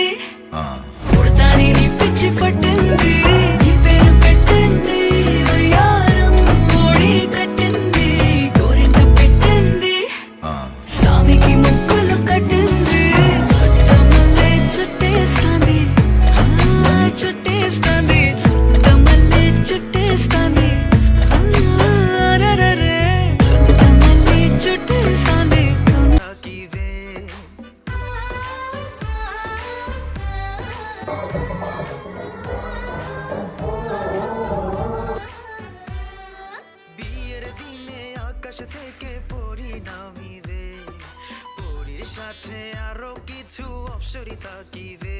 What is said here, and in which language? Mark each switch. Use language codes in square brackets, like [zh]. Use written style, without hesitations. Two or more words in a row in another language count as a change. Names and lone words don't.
[te] పుడతాని నీ పిచ్చి పట్టింది నీ పేరు పెట్టింది వయ్యారం ఓడి కట్టింది గోరింట పెట్టింది సామికి ముక్కులు కట్టింది చుట్టమల్లే చుట్టేస్తాంది చుట్టేస్తాంది చుట్టమల్లే చుట్టేస్తాంది రరరే చుట్టమల్లే చుట్టేస్తాంది [bn] থাকিবে। বিয়ের দিনে আকাশ থেকে পরি নামিবে, পরির সাথে আরো কিছু অপসরি থাকিবে।